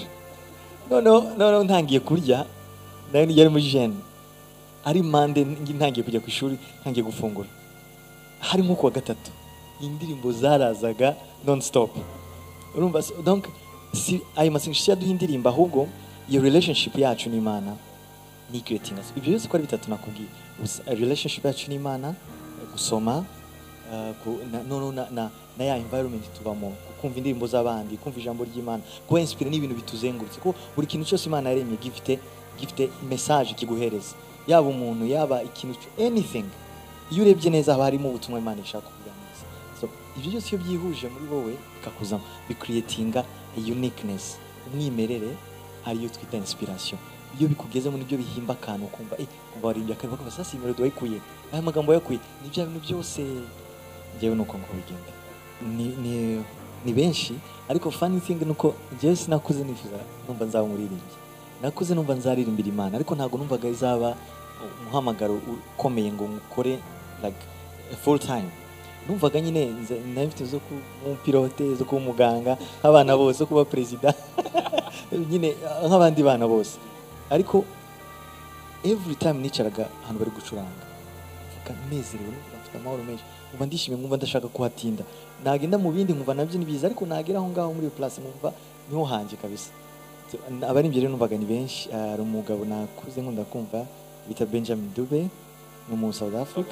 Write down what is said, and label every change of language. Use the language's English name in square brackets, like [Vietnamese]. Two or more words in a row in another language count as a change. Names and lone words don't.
[Kinyarwanda] None ntangiye kurya, nari yari muri jeune, ari mande ntangiye kujya ku ishuri, ntangiye gufungura, hari nko kuwa gatatu indirimbo zarazaga [English] non stop. [Kinyarwanda] Urumva? Donc si ayo masengesho yaduha indirimbo, ahubwo iyo relationship yacu n'Imana ni [English] creating us. [Kinyarwanda] Ibyo byose ko ari bitatu nakubwiye: relationship yacu n'Imana, gusoma, na ya environment tubamo, kumva indirimbo z'abandi, kumva ijambo ry'Imana, kuba inspire n'ibintu bituzengurutse. Ko buri kintu cyose Imana yaremye gifite message kiguhereza, yaba umuntu, yaba ikintu, anything. Iyo urebye neza haba harimo ubutumwa Imana ishaka kuganiriza. So ibyo byose iyo byihuje muri wowe bikakuzamo, bicreatinga uniqueness, umwimerere, ariyo twita inspiration. Iyo bikugeze muri byo bihimba akantu, kumva kumva warimbye akavuga ko sasa melody wayikuye, aya magambo yakuye, ni bya bintu byose. Ngewe nuko ngo bigenda ni benshi, ariko [English] funny thing [Kinyarwanda] nuko ngewe sinakuze nifuza numva nzaba umuririmbyi, nakuze numva nzaririmbira Imana, ariko ntago numvaga izaba umuhamagaro ukomeye ngo ngukore [English] like full time. [Kinyarwanda] Numvaga nyine nafite zo ku pilote, zo ku muganga, abana bose, kuba president nyine nk'abandi bana bose. Ariko [English] every time [Kinyarwanda] nicaraga ahantu bari gucuranga, nezerewe, mfite amahoro menshi, umva ndishimye, ngumva ndashaka kuhatinda. Nagenda mu bindi nkumva nabyo nibiza, ariko nagera aho ngaho muri iyo place nkumva niho hanje kabisa. Abarimbye rero numvaga ni benshi. Hari umugabo nakuze nkunda kumva bita Benjamin Dube, no mu South Africa.